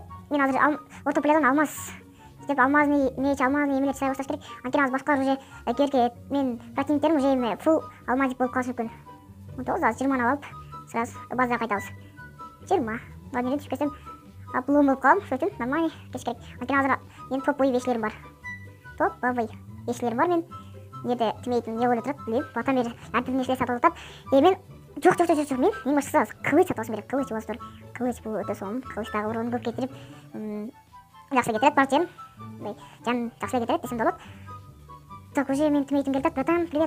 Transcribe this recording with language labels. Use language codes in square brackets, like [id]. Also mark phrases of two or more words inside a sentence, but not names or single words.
[ky] Мен азыр орто полядан алмаз деп алмазный эмелер чыгара башташ керек. Анткени азыр башкалар уже керке мен противниктерим уже эме фул алмазик болуп калышы мүмкүн. 19 азыр 20 алып сразу базага кайтабыз. 20. Ладно, түшүп кетсем аплом болуп калам. Ошон үчүн нормальный кеш керек. Анткени азыр менин топовый вешлерим бар. Топовый вешлерим бар мен. Неде тимейтин не ойлоп турат, билем. Батам бери антип нерселер сатып атат. Мен жок, мен эң башкысы кылыч сатып алышым керек. Кылыч болсор, кылыч бул өтө сонун. Кылыч дагы урон көп кетирип, жакшы кетет бар жан. Жан жакшы кетет десем болот. [ru] Так, уже [ky] мен тимейтин келет. [ru] Братан, привет.